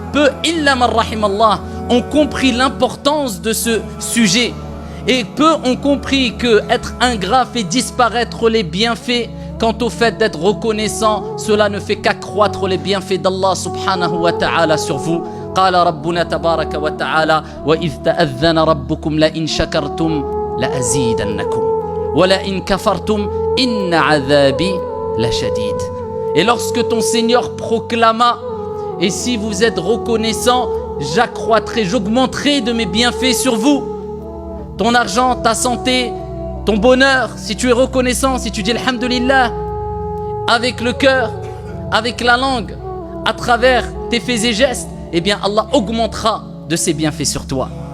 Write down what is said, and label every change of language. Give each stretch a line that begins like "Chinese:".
French: Peu, illa man rahimallah, ont compris l'importance de ce sujet. Et peu ont compris que être ingrat fait disparaître les bienfaits. Quant au fait d'être reconnaissant, cela ne fait qu'accroître les bienfaits d'Allah subhanahu wa ta'ala sur vous.
Arabic: قال ربنا تبارك وتعالى وإذ تأذن ربكم لئن شكرتم لأزيدنكم ولئن كفرتم إن عذابي لشديد.
French: Et lorsque ton Seigneur proclama, et si vous êtes reconnaissant, j'accroîtrai, j'augmenterai de mes bienfaits sur vous. Ton argent, ta santé, ton bonheur, si tu es reconnaissant, si tu dis Alhamdulillah, avec le cœur, avec la langue, à travers tes faits et gestes, eh bien Allah augmentera de ses bienfaits sur toi.